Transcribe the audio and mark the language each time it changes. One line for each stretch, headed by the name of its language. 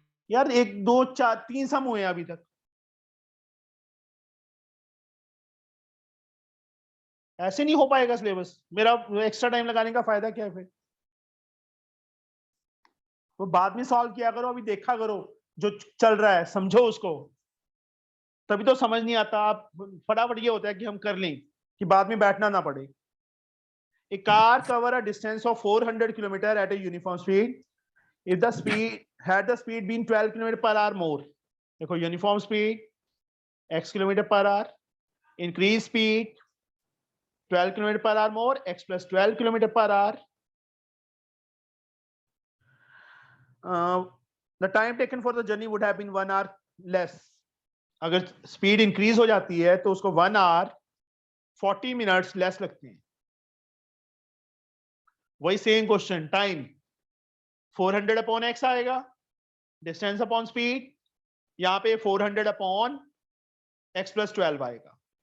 Hindi: यार 1 2 4 3 सम हुए हैं अभी तक, ऐसे नहीं हो पाएगा सिलेबस। मेरा एक्स्ट्रा टाइम लगाने का फायदा क्या है फिर? तो बाद में सॉल्व किया करो, अभी देखा करो जो चल रहा है, समझो उसको, तभी तो समझ नहीं आता। आप फटाफट ये होता है कि हम कर लें कि बाद में बैठना ना पड़े।
English: A car cover a distance of 400 km at a uniform speed if the speed been 12 km per hour more. देखो uniform speed x km per hour, increase speed 12 km per hour more, x plus 12 km per hour. The time taken for the journey would have been 1 hour less.
Hindi: अगर speed increase हो जाती है तो उसको 1 hour 40 minutes less लगते हैं। वही same question, time 400 upon x आएगा, डिस्टेंस अपॉन स्पीड, यहाँ पे 400 अपॉन x प्लस 12 आएगा।